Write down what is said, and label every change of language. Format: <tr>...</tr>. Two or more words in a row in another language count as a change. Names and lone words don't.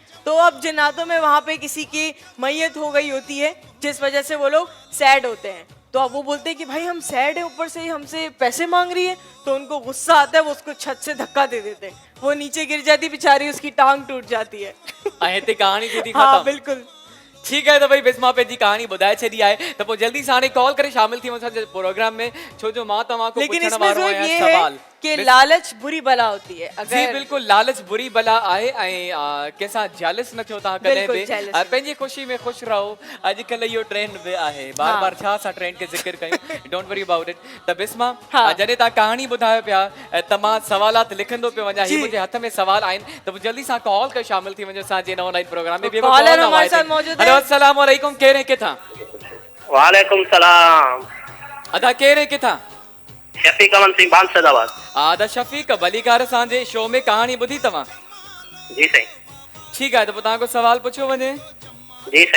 <hi>तो अब जन्नातों में वहां पे किसी की मैयत हो गई होती है जिस वजह से वो लोग सैड होते हैं, तो अब वो बोलते हैं कि भाई हम सैड है, ऊपर से ही हमसे पैसे मांग रही है, तो उनको गुस्सा आता है, वो उसको छत से धक्का दे देते हैं, वो नीचे गिर जाती बेचारी, उसकी टांग टूट जाती है।</hi> <sd>हिते कहानी थी हाँ खत्म। बिल्कुल। ठीक है, तो भाई बिस्मा पंहिंजी कहानी ॿुधाए छॾी आहे, त पोइ जल्दी सां हाणे कॉल करे शामिल थी असांजे प्रोग्राम में, छो जो मां तव्हांखो</sd> <hi>लेकिन</hi> <sd>पुछण</sd> <hi>इसमें</hi> <sd>वारो जो आहियां</sd> <hi>ये</hi> <sd>सवाल।</sd> <hi>है कि लालच बुरी बला होती है। जी अगर</hi> <sd>बिल्कुल, लालच बुरी बला आहे ऐं कंहिंसां जेलस न थियो तव्हां कॾहिं बिल्कुल बि,</sd> <en>jealous</en> <sd>ऐं पंहिंजी ख़ुशी में ख़ुशि रहो। अॼुकल्ह इहो ट्रेंड बि आहे, बार हाँ। बार छा असां ट्रेंड खे ज़िक्र कयूं,</sd> <en>don't worry about it.</en> <sd>त बिस्मा, हाँ। जॾहिं तव्हां कहानी ॿुधायो पिया त मां सवालात लिखंदो पियो वञा, जी। हीअ मुंहिंजे हथ में सवाल आहिनि, त पोइ जल्दी सां कॉल करे शामिल थी वञो असांजे इन</sd> <en>online program</en> <sd>में।</sd> <hi>तो कॉलर हमारे साथ मौजूद है।</hi> <sd>हेलो,</sd> <ar>السلام عليكم,</ar> <sd>केरु हैं किथां?</sd> <ar>وعليكم السلام.</ar> <sd>अदा केरु हैं किथां? शफीक अमन सिंह बांसदाबाद। आदा शफ़ीक, भलीकार असांजे शो में कहानी ॿुधी तव्हां? जी साईं। ठीकु आहे, त पोइ तव्हां को सवाल पुछियो वञे। जी साईं।</sd>